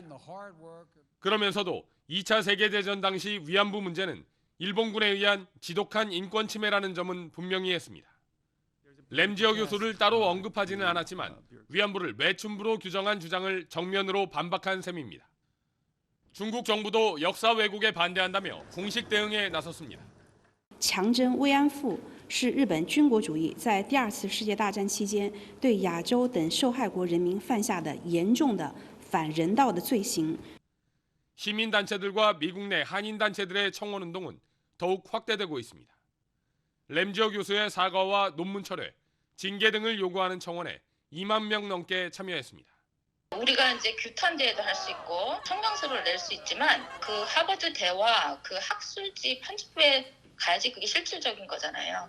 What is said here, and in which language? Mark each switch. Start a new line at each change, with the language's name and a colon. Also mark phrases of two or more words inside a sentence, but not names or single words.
Korean: 그러면서도 2차 세계대전 당시 위안부 문제는 일본군에 의한 지독한 인권 침해라는 점은 분명히 했습니다. 램지어 교수를 따로 언급하지는 않았지만 위안부를 매춘부로 규정한 주장을 정면으로 반박한 셈입니다. 중국 정부도 역사 왜곡에 반대한다며 공식 대응에 나섰습니다.
Chinese: 强征慰安妇是日本军国主义在第二次世界大战期间对亚洲等受害国人民犯下的严重的反人道的罪行。
Korean: 시민단체들과 미국 내 한인단체들의 청원운동은 더욱 확대되고 있습니다. 램지어 교수의 사과와 논문 철회, 징계 등을 요구하는 청원에 2만 명 넘게 참여했습니다. 우리가 이제 규탄대회도 할 수 있고 성명서를 낼 수 있지만 그 하버드 대와 그 학술지 편집부에 가야지 그게 실질적인 거잖아요.